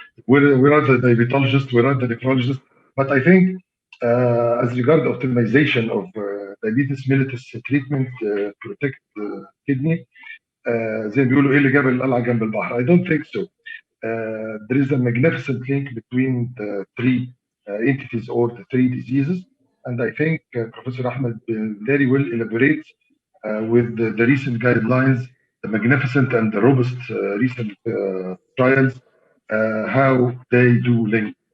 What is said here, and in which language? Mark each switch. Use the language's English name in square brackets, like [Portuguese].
[English] We are the diabetologist, we are the nephrologist, but I think as regard optimization of diabetes mellitus treatment protect kidney. [Arabic] زي ما بيقولوا ايه اللي جاب القلعه جنب البحر. [English] I don't think so. There is a magnificent link between the three entities or the three diseases, and I think Professor Ahmed very well elaborates with the recent guidelines, the magnificent and the robust recent trials, how they do link.